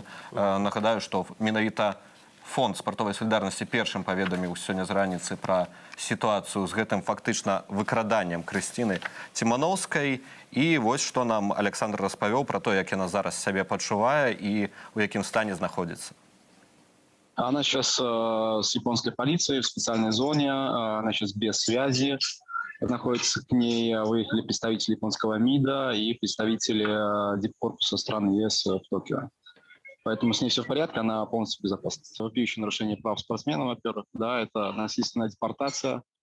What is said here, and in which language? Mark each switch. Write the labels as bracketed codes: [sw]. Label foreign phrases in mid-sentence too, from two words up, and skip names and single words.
[be] Нагадаю, што менавіта фонд спартовай салідарнасці першым паведаміў сёння з раніцы пра сітуацыю з гэтым фактычна выкраданнем Крысціны Ціманоўскай. І вось што нам Александр распавёў пра то, як яна зараз сябе пачувае і ў якім стане знаходзіцца. [ru] Она сейчас с японской полицией в специальной зоне, она сейчас без связи. Находится к ней, выехали представители японского МИДа и представители дипкорпуса стран ЕС в Токио. Поэтому с ней все в порядке, она полностью в безопасности. Вопиющее нарушение прав спортсмена, во-первых, да, это насильственная депортация.